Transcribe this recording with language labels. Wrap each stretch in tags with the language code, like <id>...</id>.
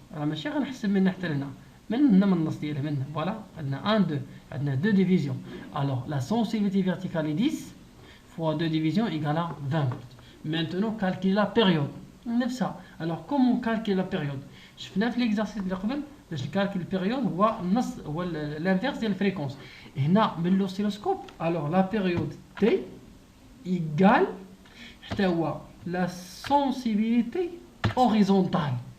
<ar>راه ماشي غنحسب من حتى لهنا، من النص ديالها من فوالا عندنا 1 2 عندنا 2 divisions.</ar> <fr>alors la sensibilité verticale est 10 fois 2 divisions égale à 20 volts. maintenant calculer la période</fr> <ar>نفسها.</ar> <fr>alors comment calculer la période؟</fr> <ar>شفنا في l'exercice اللي قبل باش نكالكل البيريود هو النص هو الانفيرس ديال الفريكونس. هنا من لوسيلوسكوب</ar> <fr>alors la période T égale</fr> <ar>حتى هو</ar> <fr>la sensibilité horizontale.</fr>